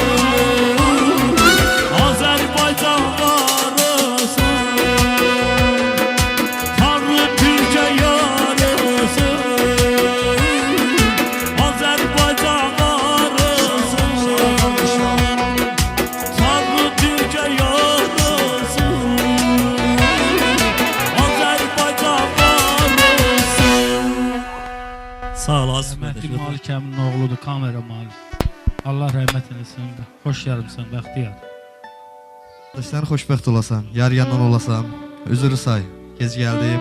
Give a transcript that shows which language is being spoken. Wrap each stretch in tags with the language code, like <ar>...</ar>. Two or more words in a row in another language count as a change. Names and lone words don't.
<tr>Azerbaycan var olsun, Tanrı Türkçe yarısın. Azerbaycan var olsun, Tanrı Türkçe yarısın. Azerbaycan var olsun.</tr> <az>Sağ olasın. Rəhmətli Malik əminin oğludur, kamera Malik. Allah rəhmət eləsin. Xoş gəlmisən, bəxtiyar. Sən xoşbəxt olasan, yar yandan olasan, üzürü say, gec gəldim.</az>